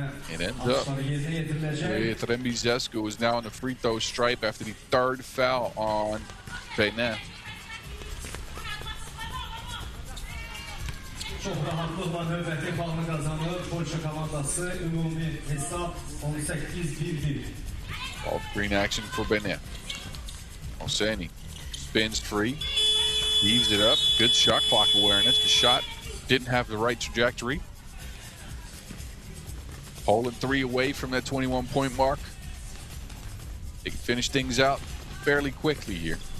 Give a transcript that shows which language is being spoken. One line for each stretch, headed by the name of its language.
English: It ends up with Rembizevska, who is now on the free throw stripe after the 3rd foul on Benin.
Azerbaijani: Çox rahatlıqla növbəti balını qazanır. Polşa komandası ümumi hesab 18-1-1.
English: Ball screen action for Benin. Oseni spins free, heaves it up. Good shot clock awareness. The shot didn't have the right trajectory. Poland 3 away from that 21-point mark. They can finish things out fairly quickly here.